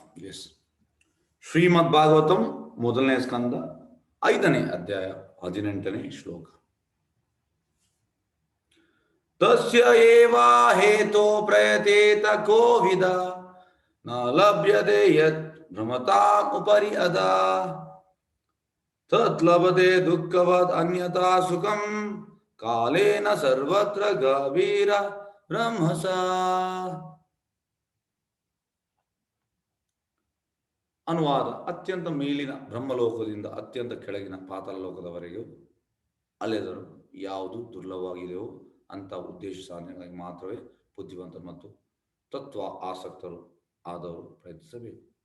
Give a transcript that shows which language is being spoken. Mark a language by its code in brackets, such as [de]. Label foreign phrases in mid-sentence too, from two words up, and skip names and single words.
[kn] ಎಸ್, ಶ್ರೀಮದ್ ಭಾಗವತಂ ಮೊದಲನೇ ಸ್ಕಂದ 5ನೇ ಅಧ್ಯಾಯ 18ನೇ ಶ್ಲೋಕ. [sa] तस्य एव हेतो प्रयतेत कोविद न लभ्यते यत् भ्रमतां उपरि अदा तत् लभते दुःखवद् अन्यथा सुखं कालेन सर्वत्र गभीर ब्रह्मस. [kn] ಅನುವಾದ: ಅತ್ಯಂತ ಮೇಲಿನ ಬ್ರಹ್ಮಲೋಕದಿಂದ ಅತ್ಯಂತ ಕೆಳಗಿನ ಪಾತಾಳ ಲೋಕದವರೆಗೂ ಅಲೆದರು ಯಾವುದು ದುರ್ಲಭವಾಗಿದೆಯೋ ಅಂತ ಉದ್ದೇಶ ಸಾಧನೆಗಾಗಿ ಮಾತ್ರವೇ ಬುದ್ಧಿವಂತರು ಮತ್ತು ತತ್ವ ಆಸಕ್ತರು ಆದವರು ಪ್ರಯತ್ನಿಸಬೇಕು.